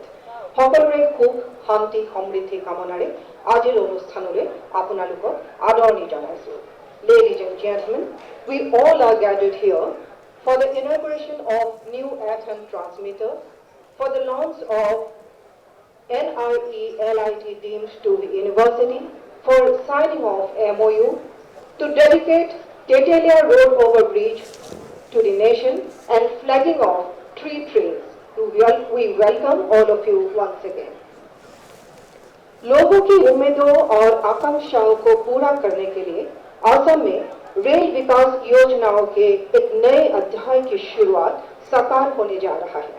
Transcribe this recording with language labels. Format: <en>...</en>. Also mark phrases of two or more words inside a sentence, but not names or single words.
<as>সকলোৰে সুখ শান্তি সমৃদ্ধি কামনাৰে আজিৰ অনুষ্ঠানলৈ আপোনালোকক আদৰণি জনাইছোঁ।</as> <en>Ladies and gentlemen, we all are gathered here for the inauguration of new FM transmitter, for the launch of NRE-LIT deemed to be university, for signing of MOU to dedicate Tetelia Road Overbridge to the nation and flagging of 3 trains. We welcome all of you once again.</en> <hi>लोगों की उम्मीदों और आकांक्षाओं को पूरा करने के लिए असम में रेल विकास योजनाओं के एक नए अध्याय की शुरुआत साकार होने जा रहा है।</hi>